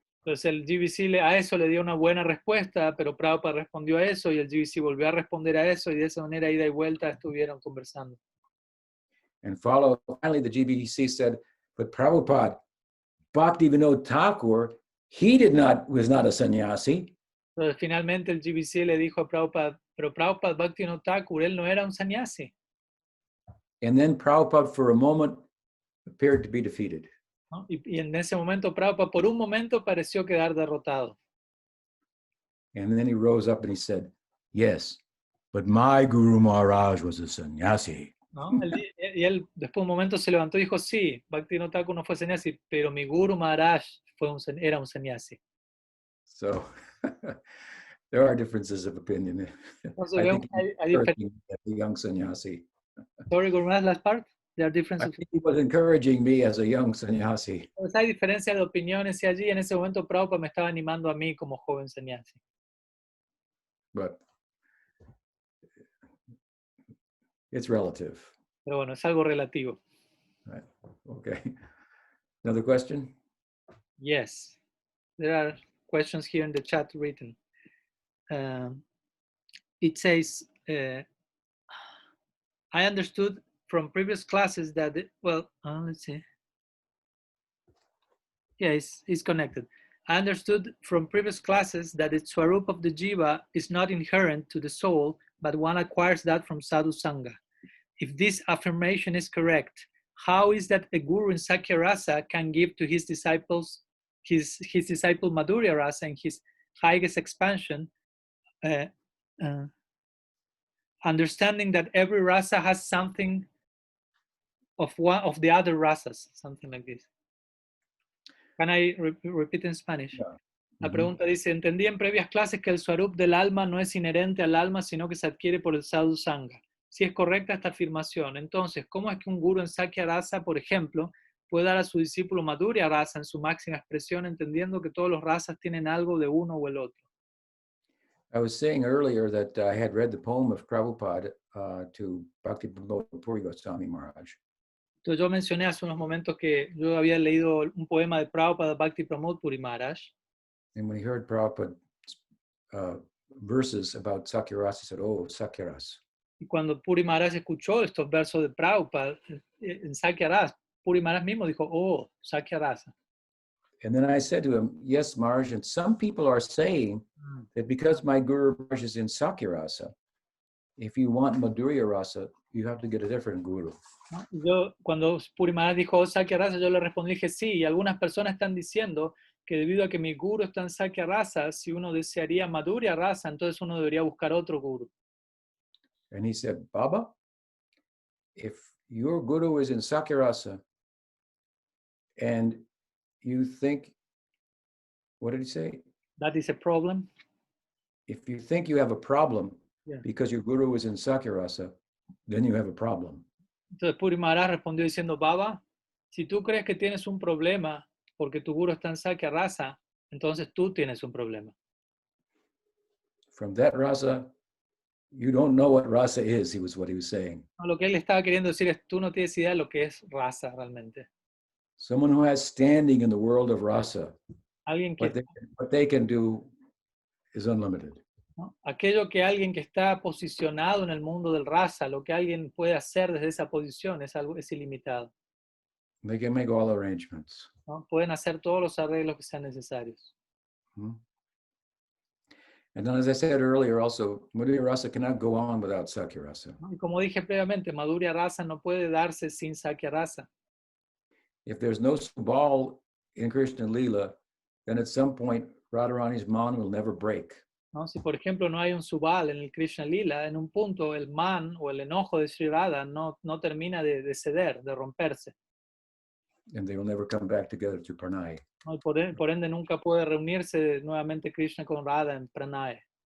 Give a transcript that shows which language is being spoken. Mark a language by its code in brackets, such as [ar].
[es] Entonces el GBC a eso le dio una buena respuesta, pero Prabhupada respondió a eso y el GBC volvió a responder a eso y de esa manera ida y vuelta estuvieron conversando. [en] And finally the GBC said, but Prabhupada, Bhaktivinoda Thakur, he was not a sannyasi. [es] Entonces finalmente el GBC le dijo a Prabhupada, pero Prabhupada Bhaktivinoda Thakur, él no era un sannyasi. [en] And then Prabhupada for a moment appeared to be defeated. [es] ¿No? Y en ese momento Prabhupada por un momento pareció quedar derrotado. [en] And then he rose up and he said, yes, but my Guru Maharaj was a sannyasi. [es] ¿No? Y él después de un momento se levantó y dijo, sí, Bhaktivinoda Thakur no fue sannyasi, pero mi Guru Maharaj era un sannyasi. [en] So there are differences of opinion. [es] Entonces, [en] I think [es] hay [en] the young sannyasi. Sorry, Guru Maharaj, last part. There are differences. I think he was encouraging me as a young sannyasi. [es] Pues hay diferencias de opiniones y allí en ese momento Prabhupada me estaba animando a mí como joven sannyasi. [en] But it's relative. [es] Pero bueno, es algo relativo. [en] Right. Okay. Another question? Yes. There are questions here in the chat written. It says, I understood from previous classes that, let's see. Yeah, it's connected. I understood from previous classes that the swarup of the jiva is not inherent to the soul, but one acquires that from sadhu sangha. If this affirmation is correct, how is that a guru in Sakya Rasa can give to his disciples, his disciple Madhurya Rasa in his highest expansion, understanding that every rasa has something of one of the other rasas, something like this. Can I repeat in Spanish? Yeah. [es] La pregunta dice, entendí en previas clases que el swarup del alma no es inherente al alma, sino que se adquiere por el sadhu sangha. Si es correcta esta afirmación, entonces, ¿cómo es que un guru en Sakya Rasa, por ejemplo, puede dar a su discípulo Madhurya Rasa en su máxima expresión, entendiendo que todos los rasas tienen algo de uno o el otro? [en] I was saying earlier that I had read the poem of Prabhupada to Bhakti Pramod Puri Goswami Maharaj. [es] Entonces yo mencioné hace unos momentos que yo había leído un poema de Prabhupada Bhakti Pramod Puri Maharaj. [en] And when he heard Prabhupada verses about Sakya Rasa, he said, oh, Sakya Rasa. [es] Y cuando Puri Maharaj escuchó estos versos de Prabhupada en Sakya Rasa, Puri Maharaj mismo dijo, oh, Sakya Rasa. [en] And then I said to him, yes, Maharaj, and some people are saying that because my Guru Maharaj is in Sakya Rasa, if you want Madhurya Rasa, you have to get a different guru. [es] ¿No? Yo, cuando Puri Maharaj dijo Sakya Rasa, yo le respondí, dije sí, y algunas personas están diciendo que debido a que mi guru está en Sakya Rasa, si uno desearía Madhurya Rasa, entonces uno debería buscar otro guru. [en] And he said, Baba, if your guru is in Sakya Rasa and you think, what did he say? That is a problem. If you think you have a problem Yeah. because your guru is in Sakya Rasa, then you have a problem. [es] Entonces Puri Maharaj respondió diciendo, Baba, si tú crees que tienes un problema porque tu guru está en Sakya Rasa, entonces tú tienes un problema. [en] From that rasa, you don't know what rasa is, was what he was saying. [es] No, lo que él estaba queriendo decir es, tú no tienes idea de lo que es rasa realmente. [en] Someone who has standing in the world of rasa, [es] Alguien que, [en] what they can do is unlimited. [es] ¿no? Aquello que alguien que está posicionado en el mundo del rasa, lo que alguien puede hacer desde esa posición es algo, es ilimitado. [en] They can make all arrangements. [es] ¿No? Pueden hacer todos los arreglos que sean necesarios. Hmm. [en] And then, as I said earlier, also, Madhurya Rasa cannot go on without Sakya Rasa. [es] ¿No? Y como dije previamente, Madhurya Rasa no puede darse sin Sakya Rasa. [en] If there's no Subal in Krishna Lila, then at some point Radharani's man will never break. [es] ¿No? Si por ejemplo no hay un Subal en el Krishna Lila, en un punto el man o el enojo de Sri Radha no termina de ceder, de romperse. [en] And they will never come back together to Pranay. [es] ¿No? Y por ende nunca puede reunirse nuevamente Krishna con Radha en Pranay.